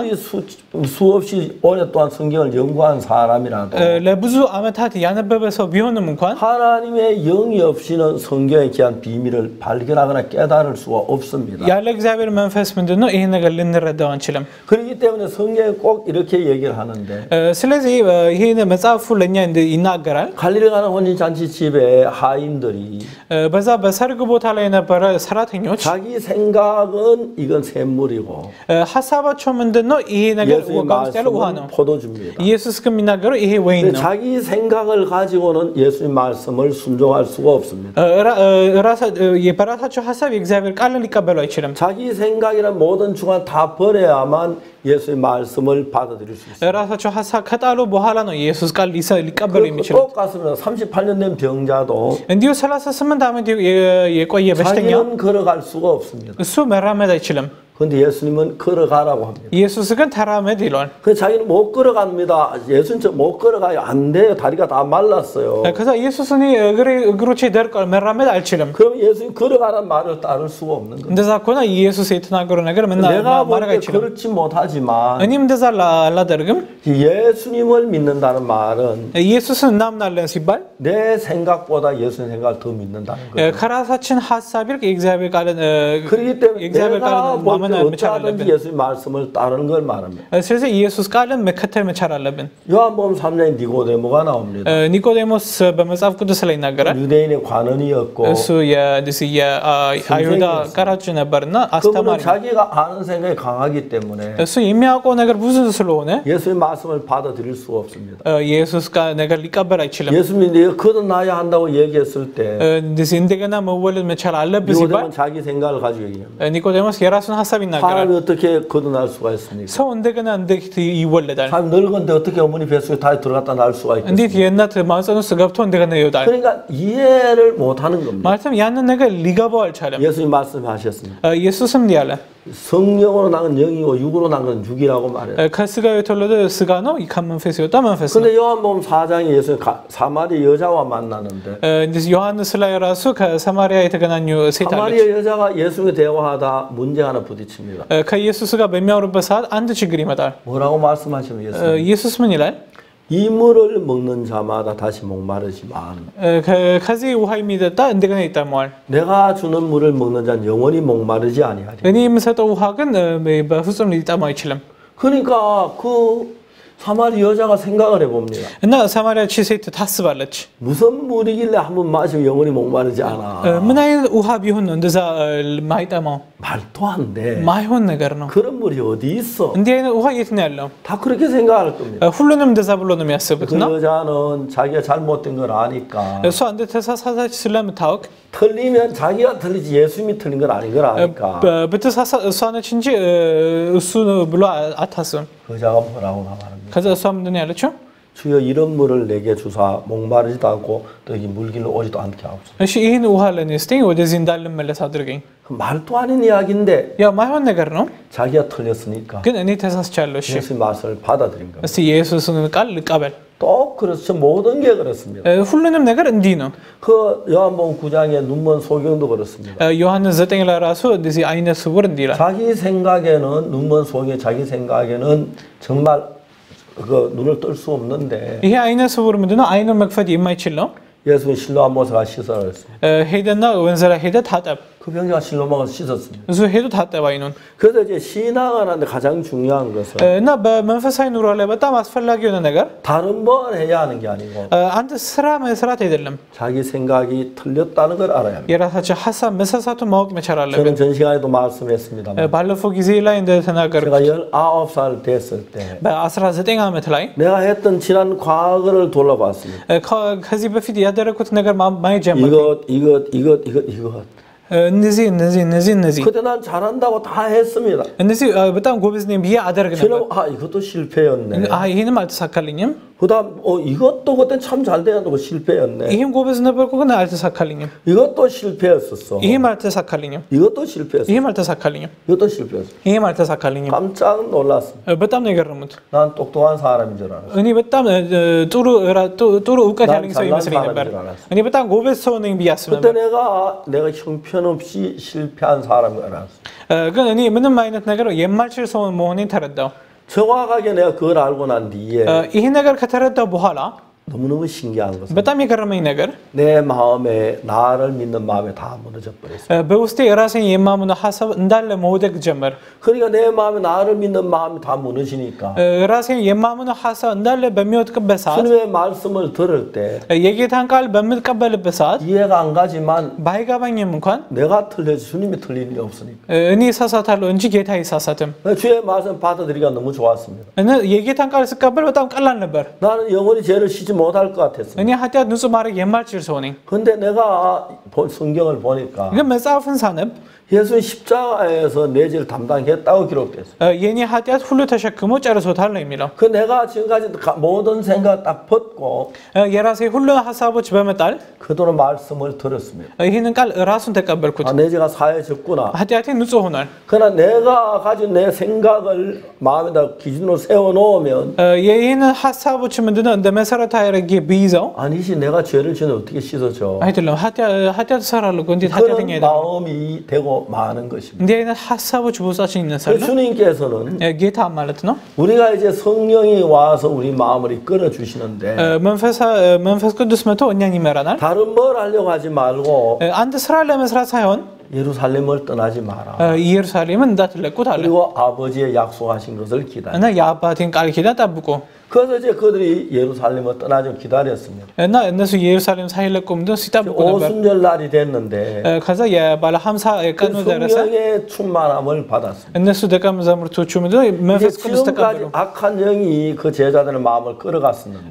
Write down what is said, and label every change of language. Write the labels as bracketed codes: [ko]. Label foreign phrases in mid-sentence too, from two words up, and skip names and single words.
[ko] 아무리 수없이 오랫동안 성경을 연구한 사람이라도 [am] ለብዙ ዓመታት ያነበበ ሰው ቢሆንም እንኳን [ko] 하나님의 영이 없이는 성경의 귀한 비밀을 발견하거나 깨달을 수가 없습니다. [am] ያለ እግዚአብሔር መንፈስ ምንድነው ይሄን ነገር ልንረዳው አንችልም [ko] 그렇기 때문에 성경에 꼭 이렇게 얘기를 하는데 [am] ስለዚህ ይሄን መጽሐፉ ለኛ ይናገራል [ko] 갈릴리 가나 혼인 잔치 집에 하인들이 [am] በዛ በሰርግ ቦታ ላይ የነበረ ሰራተኞች [ko] 자기 생각은 이건 샘물이고 [am] ሐሳባቸው ምንድነው? ይሄ ነገር [ko] 예수의 [am] ውሃ ውስጥ ያለው ውሃ ነው። [ko] 말씀은 포도주입니다. [am] ኢየሱስ ግን የሚናገረው ይሄ ወይን [ko] 근데 [am] ነው። [ko] 자기 생각을 가지고는 예수의 말씀을 순종할 수가 없습니다. [am] በራሳቸው ሐሳብ የእግዚአብሔር ቃልን ሊቀበሉ አይችልም። [ko] 자기 생각이란 모든 중간 다 버려야만 예수의 말씀을 받아들일 수 있어요. [am] ራሳቸው ሐሳብ ከጣሉ በኋላ ነው የኢየሱስ ቃል ሊቀበሉ የሚችሉት። [ko] 똑같습니다. 38년 된 병자도 [am] እንዲሁ 38 ዓመት የቆየ በሽተኛ [ko] 자기는 걸어갈 수가 없습니다. [am] እሱ መራመድ አይችልም። [ko] 그런데 예수님은 걸어가라고 합니다. [am] ኢየሱስ ግን ተራመድ ይሏል። [ko] 그 자기는 못 걸어갑니다. 예수는 못 걸어가요. 안 돼요. 다리가 다 말랐어요. [am] ከዛ ኢየሱስን እግሮቼ ደርቀዋል መራመድ አልችልም። [ko] 그럼 예수님 걸어가라는 말을 따를 수가 없는 거예요. [am] እንደዛ ከሆነ ኢየሱስ የተናገረው ነገር [ko] 내가 [am] ማድረግ [ko] 볼때 [am] አይችልም። [ko] 그렇지 못하지만 [am] እኔም እንደዛ አላደርግም። [ko] 예수님을 믿는다는 말은 [am] ኢየሱስን እናምናለን ሲባል [ko] 내 생각보다 예수님 생각을 더 믿는다는 거예요. [am] ከራሳችን ሐሳብ ይልቅ የእግዚአብሔር ቃልን [ko] 그렇기 때문에 [am] የእግዚአብሔር ቃልን [ko] 내가 [am] ማመን መቻል [ko] 어쩌든지 [am] አለብን። [ko] 예수님 말씀을 따르는 걸 말합니다. [am] ስለዚህ ኢየሱስ ቃልን መከተል መቻል አለብን። [ko] 요한복음 3장에 니고데모가 나옵니다. [am] ኒቆዴሞስ በመጽሐፍ ቅዱስ ላይ ይናገራል። [ko] 유대인의 관원이었고 [am] እሱ የአይሁዳ ቀራጭ ነበርና [ko] 그분은 [am] አስተማሪ [ko] 자기가 아는 생각이 강하기 때문에 [am] እሱ የሚያውቀው ነገር ብዙ ስለሆነ [ko] 예수의 말씀을 받아들일 수가 없습니다. [am] የኢየሱስ ነገር ሊቀበል አይችልም። [ko] 예수님이 네가 거듭나야 한다고 얘기했을 때 [am] እንደገና መወለድ መቻል አለብህ ሲባል [ko] 니고데모는 자기 생각을 가지고 얘기합니다. [am] ኒቆዴሞስ የራሱን ሐሳብ ይናገራል። [ko] 사람이 어떻게 거듭날 수가 있습니까? [am] ሰው እንደገና እንዴት ይወለዳል? [ko] 사람 늙은데 어떻게 어머니 뱃속에 다시 들어갔다 날 수가 있겠습니까? [am] እንዴት የእናት ማህፀን ውስጥ ገብቶ እንደገና ይወጣል? [ko] 그러니까 이해를 못하는 겁니다. [am] ማለትም ያንን ነገር ሊገባው አልቻለም። [ko] 예수님 말씀하셨습니다. [am] ኢየሱስም እንዲህ አለ [ko] 성령으로 난 건 영이고 육으로 난 건 육이라고 말해요. [am] ከስጋ የተወለደ ስጋ ነው፣ ከመንፈስ የወጣ መንፈስ ነው። [ko] 근데 요한복음 4장에 예수님 사마리 여자와 만나는데 [am] ዮሐንስ ላይ ራሱ ከሰማርያ የተገናኙ ሴት [ko] 사마리 [am] አለች። [ko] 여자가 예수님과 대화하다 문제 하나 부딪힙니다. [am] ከኢየሱስ ጋር በሚያወሩበት ሰዓት አንድ ችግር ይመጣል። [ko] 뭐라고 말씀하시면 예수님? [am] ኢየሱስ ምን ይላል? [ko] 이 물을 먹는 자마다 다시 목마르지만 [am] ከዚህ ውሃ የሚጠጣ እንደገና ይጠማዋል። [ko] 내가 주는 물을 먹는 자는 영원히 목마르지 아니하리. [am] እኔ የምሰጠው ውሃ ግን በፍጹም ሊጠማ አይችልም። [ko] 그러니까 그 사마리 여자가 생각을 해봅니다. [am] እና ሰማርያች ሴት ታስባለች [ko] 무슨 물이길래 한번 마시면 영원히 목마르지 않아. [am] ምን አይነት ውሃ ቢሆን ነው እንደዛ ማይጠማው? [ko] 말도 안 돼. [am] ማይሆን ነገር ነው። [ko] 그런 물이 어디 있어? [am] እንዲህ አይነት ውሃ የት ነው ያለው? [ko] 다 그렇게 생각할 겁니다. [am] ሁሉንም እንደዛ ብሎ ነው የሚያስቡት። [ko] 그 [am] እና [ko] 여자는 자기가 잘못된 걸 아니까 [am] እሷ እንደተሳሳተች ስለምታውቅ [ko] 틀리면 자기가 틀리지 예수님이 틀린 건 아닌 걸 아니까 [am] ብትሳሳት እሷ ነች እንጂ እሱ ብሎ አታስብም። [ko] 그 여자가 뭐라고 말합니다. [am] ከዛ እሷ ምንድን ነው ያለችው? [ko] 주여 이런 물을 내게 주사 목마르지도 않고 또 여기 물길로 오지도 않게 하옵소서. [am] እሺ ይህን ውሃ ለእኔ ስጠኝ፣ ወደዚህ እንዳልመለስ አድርገኝ። [ko] 말도 아닌 이야기인데 [am] ያው ማይሆን ነገር ነው፣ [ko] 자기가 틀렸으니까 [am] ግን እኔ ተሳስቻለሁ። እሺ [ko] 예수의 말씀을 받아들인 겁니다. [am] እስቲ የኢየሱስን ቃል ልቀበል። [ko] 또 그렇죠. 모든 게 그렇습니다. [am] ሁሉንም ነገር እንዲህ ነው። [ko] 그 요한복음 9장의 눈먼 소경도 그렇습니다. [am] ዮሐንስ 9 ላይ ራሱ እንደዚህ አይነ ስውር እንዲህ ይላል። [ko] 자기 생각에는 눈먼 소경 자기 생각에는 정말 그 눈을 뜰 수 없는데 [am] ይሄ አይነ ስውር ምንድነው? አይኑን መክፈት የማይችል ነው። [ko] 예수는 실로암 모세가 씻으라 했습니다. [am] ሄደና ወንዝ ላይ ሄደ ታጠብ። [ko] 그 병자가 실로암을 씻었습니다. [am] እሱ ሄዶ ታጠብ አይኑን። [ko] 그래서 이제 신앙을 하는데 가장 중요한 것은 [am] እና በመንፈሳዊ ኑሮ ላይ በጣም አስፈላጊ የሆነ ነገር [ko] 다른 뭘 해야 하는 게 아니고 [am] አንድ ስራ መስራት አይደለም፣ [ko] 자기 생각이 틀렸다는 걸 알아야 합니다. [am] የራሳቸው ሐሳብ መሳሳቱን ማወቅ መቻል [ko] 저는 [am] አለብን። [ko] 전 시간에도 말씀했습니다만 [am] ባለፈው ጊዜ ላይ እንደተናገርኩት [ko] 제가 19살 됐을 때 [am] በ19 ዓመት ላይ [ko] 내가 했던 지난 과거를 돌아봤습니다. [am] ከዚህ በፊት ያደረኩት ነገር ማየት ጀመርኩ። [ko] 이것 [am] እነዚህ [ko] 그때 난 잘한다고 다 했습니다. [am] እነዚህ በጣም ጎበዝ ነኝ ብዬ አደርግ ነበር። [ko] 이것도 실패였네. [am] ይሄንም አልተሳካልኝም። [ko] 그다음 이것도 그때 참 잘 되었는데 실패였네. [am] ይሄም ጎበዝ ነበርኩ ግን አልተሳካልኝም። [ko] 이것도 실패였었어. [am] ይሄም አልተሳካልኝም። [ko] 이것도 실패였어. [am] ይሄም አልተሳካልኝም። [ko] 이것도 실패였어. [am] ይሄም አልተሳካልኝም። [ko] 깜짝 놀랐습니다. [am] በጣም ነው የገረሙት። [ko] 난 똑똑한 사람인 줄 알았어. [am] እኔ በጣም ጥሩ እውቀት ያለኝ ሰው ይመስለኝ ነበር። እኔ በጣም ጎበዝ ሰው ነኝ ብዬ አስብ [ko] 그때 [am] ነበር። [ko] 내가 형편없이 실패한 사람인 줄 알았어. [am] ግን እኔ ምንም አይነት ነገር የማልችል ሰው መሆኔን ተረዳው። [ko] 정확하게 내가 그걸 알고 난 뒤에 [am] ይሄ ነገር ከተረዳው በኋላ [ko] 너무너무 신기한 것은 [am] በጣም የገረመኝ ነገር [ko] 내 마음에 나를 믿는 마음에 다 무너져 በ랬어요. [am] በውስጤ ራሴን የማምነው ሐሳብ እንዳለ መውደቅ ጀመር። [ko] 그러니까 내 마음에 나를 믿는 마음이 다 무너지니까 [am] ራሴን የማምነው ሐሳብ እንዳለ በሚወድቅበት ሰዓት [ko] 주님의 말씀을 들을 때 [am] የጌታን ቃል በምትቀበልበት ሰዓት [ko] 이해가 안 가지만 [am] ባይገባኝም እንኳን [ko] 내가 틀려지 주님이 틀릴 리 없으니까 [am] እኔ እሳሳታለሁ እንጂ ጌታ አይሳሳትም። [ko] 주의 말씀 받아들이기가 너무 좋았습니다. [am] እና የጌታን ቃል ስቀበል በጣም ቀላል ነበር። [ko] 나는 영원히 죄를 씻지 못할 것 같았어요. [am] እኔ ኃጢአት ንጹህ ማድረግ የማልችል ሰው ነኝ። [ko] 근데 내가 성경을 보니까 [am] ግን መጽሐፍን ሳነብ [ko] 예수님 십자가에서 내 죄를 담당했다고 기록됐어요. [am] የኔ ኃጢአት ሁሉ ተሸክሞ ጨርሶታል ነው የሚለው። [ko] 그 내가 지금까지 모든 생각 딱 벗고 [am] የራሴ ሁሉ ሐሳቦች በመጣል [ko] 그동안 말씀을 들었습니다. [am] ይህንን ቃል ራሱን ተቀበልኩት። [ko] 아, 내 죄가 사해졌구나. [am] ኃጢአቴ ንጹህ ሆኗል። [ko] 그러나 내가 가진 내 생각을 마음에다 기준으로 세워놓으면 [am] ይህንን ሐሳቦች ምንድነው እንደ መሰረታዊ አድርጌ ብይዘው [ko] 아니지 내가 죄를 지면 어떻게 씻어줘. [am] አይደለም ኃጢአት እሰራለሁ እንዴት ኃጢአተኛ [ko] 그런 [am] አይደለም። [ko] 마음이 되고 많은 것입니다. [am] እንዲህ አይነት ሐሳቦች በውስጣችን ይነሳሉ። [ko] 주님께서는 [am] ጌታ ማለት ነው [ko] 우리가 이제 성령이 와서 우리 마음을 이끌어 주시는데 [am] መንፈስ ቅዱስ መጥቶ እኛን ይመራናል። [ko] 다른 뭘 하려고 하지 말고 [am] አንድ ስራ ለመስራት ሳይሆን [ko] 예루살렘을 떠나지 마라. [am] ኢየሩሳሌምን እንዳትለቁት አለ። [ko] 그리고 아버지의 약속하신 것을 기다려. [am] እና የአባቴን ቃል ኪዳን ጠብቁ። [ko] 그래서 이제 그들이 예루살렘을 떠나지 기다렸습니다. [am] እና እነሱ ኢየሩሳሌም ሳይለቁ ምንድነው ሲጠብቁ ነበር። [ko] 오순절 날이 됐는데 [am] ከዛ የባለ 50 ቀኑ ደረሰ። [ko] 성령의 충만함을 받았습니다. [am] እነሱ ደቀ መዛሙርቶቹ ምንድነው መንፈስ ቅዱስ ተቀበሉ። [ko] 악한 영이 그 제자들의 마음을 끌어갔었는데